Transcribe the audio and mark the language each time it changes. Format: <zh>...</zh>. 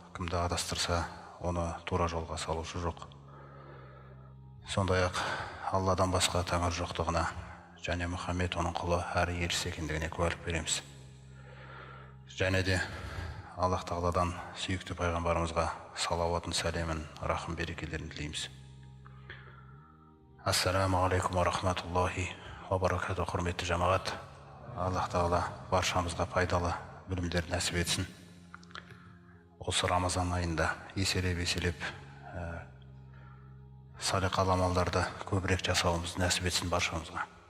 <kk>Кімді адастырса, оны тура жолға салушы жоқ. Сондай-ақ Алладан басқа тәңір жоқтығына және Мұхаммед оның құлы әрі елшісі екендігіне куәлік береміз. Және де Аллах Тағаладан сүйікті пайғамбарымызға салауатын, сәлемін, рахым берекелерін тілейміз.</kk> <ar>Ассаламу алейкум ва рахматуллахи ва баракату.</ar> <kk>Құрметті жамағат, Аллах Тағала баршамызға пайдалы білімдер нәсіп етсін. Осы Рамазан айында еселеп салиқалы амалдарды көбірек жасауымыз нәсіп етсін баршамызға.</kk>